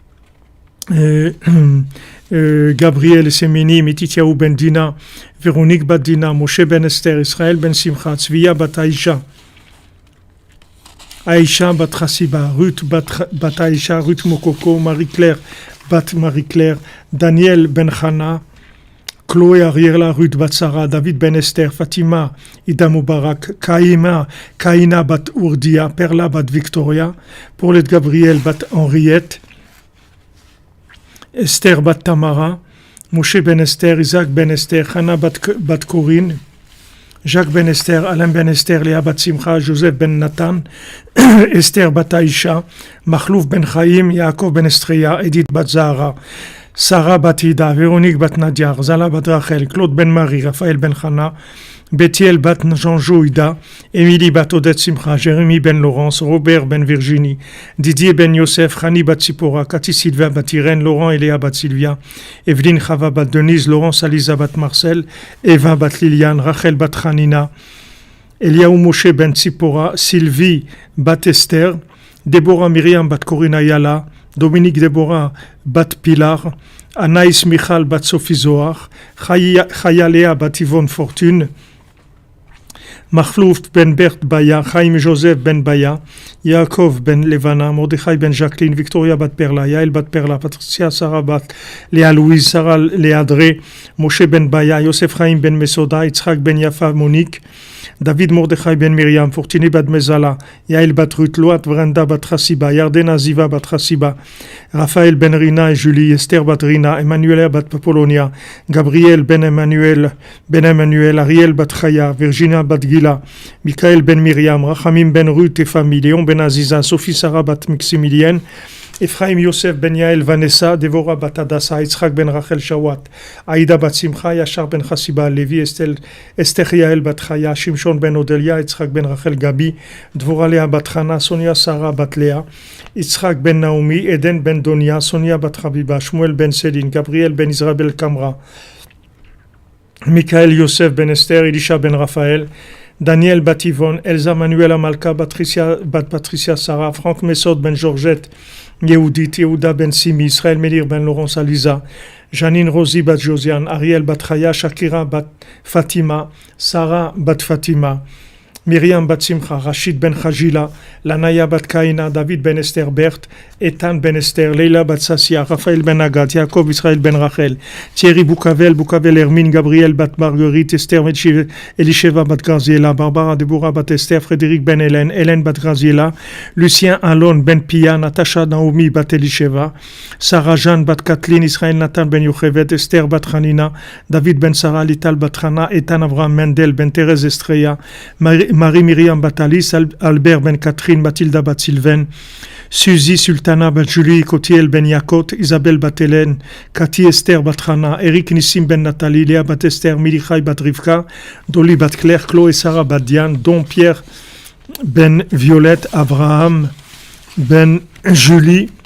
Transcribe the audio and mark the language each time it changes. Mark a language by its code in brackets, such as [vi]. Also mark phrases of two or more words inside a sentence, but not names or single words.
[fr] Gabriel Semeni, Mititiaou ben Dina, Véronique bat Dina, Moshe ben Esther, Israël ben Simcha, Tzviya bat Aïcha, Aïcha bat Chassiba, Ruth bat Aïcha, Ruth Mokoko, Marie-Claire bat Marie-Claire, Daniel ben Chana, Chloé Ariela, Ruth bat Sarah, David ben Esther, Fatima, Ida Mubarak, Kaina bat Urdia, Perla bat Victoria, Paulette Gabriel bat Henriette, Esther bat Tamara, Moshe ben Esther, Isaac ben Esther, Hannah bat Corinne, Jacques ben Esther, Alain ben Esther, Léa bat Simcha, Joseph ben Nathan, Esther bat Aïcha, Machlouf ben Chaim, Yaakov ben Estria, Edith bat Zahara, Sarah bat Ida, Véronique bat Nadia, Zala bat Rachel, Claude ben Marie, Raphaël ben Chana, Bethiel bat Jean-Jo Ida, Émilie bat Odette Simcha, Jérémy ben Laurence, Robert ben Virginie, Didier ben Yosef, Rani bat Sipora, Cathy Sylvia bat Irène, Laurent et Léa bat Sylvia, Evelyne Chava bat Denise, Laurence Alisa bat Marcel, Eva bat Liliane, Rachel bat Hanina, Eliaou Moshe ben Sipora, Sylvie bat Esther, Déborah Myriam bat Corinne Ayala, Dominique Déborah bat Pilar, Anaïs Michal bat Sophie Zohar, Chaya Léa bat Yvonne Fortune, Machlouf ben Bert Baya, Chaim Joseph ben Baya, Yaakov ben Levana, Mordechai ben Jacqueline, Victoria bat Perla, Yael bat Perla, Patricia Sarah bat Léa Louise, Sarah Léadré, Moshe ben Baya, Yosef Chaim ben Mesoda, Yitzhak ben Yafa Monique, David Mordechai ben Miriam, Fortuné bat Mezala, Yael bat Ruth, Loat Vrenda bat Chassiba, Yardena Ziva bat Chassiba, Raphaël ben Rina et Julie, Esther bat Rina, Emmanuel bat Polonia, Gabriel ben Emmanuel, Ariel bat Chaya, Virginia bat Gila, Michael ben Miriam, Rachamim ben Ruth et famille, Léon ben Aziza, Sophie Sarah bat Maximilien, Ephraim Yosef ben Yael Vanessa, Devorah bat Adassa, Yitzhak ben Rachel Shawat, Aïda bat Simcha, Yachar ben Chassiba, Lévi, Esther Yael bat Chaya, Shimshon ben Odelia, Yitzhak ben Rachel Gabi, Dvorah Léa bat Chana, Sonia Sarah bat Léa, Yitzhak ben Naomi, Eden ben Donia, Sonia bat Rabiba, Shmuel ben Céline, Gabriel ben Israël Kamra, Michael Yosef ben Esther, Elisha ben Raphaël, Daniel bat Yvonne, Elsa Manuela Malka, Patricia Sarah, Franck Messod ben Georgette, Yehudit, Yehuda ben Simi, Israël Melir ben Laurence Aliza, Janine Rosie bat Josiane, Ariel bat Chaya, Shakira bat Fatima, Sarah bat Fatima, Myriam bat Simcha, Rachid ben Khajila, Lanaya bat Kaina, David ben Esther Berthe, Ethan ben Esther, Leila bat Sassia, Raphaël ben Agat, Yaakov Israël ben Rachel, Thierry Boucavel Hermine, Gabriel bat Marguerite, Esther Elisheva bat Graziella, Barbara Deborah bat Esther, Frédéric ben Hélène bat Graziella, Lucien Alon ben Pia, Natacha Naomi bat Elisheva, Sarah Jeanne bat Kathleen, Israël Nathan ben Yochevet, Esther bat Hanina, David ben Sarah, Lital bat Hana, Ethan Avraham Mendel ben Thérèse Estrella, Marie Myriam bat Alice, Albert ben Catherine, Mathilda bat Sylvain, Suzy Sultana bat Julie, Kotiel ben Yakot, Isabelle bat Hélène, Cathy Esther bat Hana, Eric Nissim ben Nathalie, Léa bat Esther, Milichai bat Rivka, Dolly bat Claire, Chloé Sarah bat Diane, Don Pierre ben Violette, Abraham ben Julie,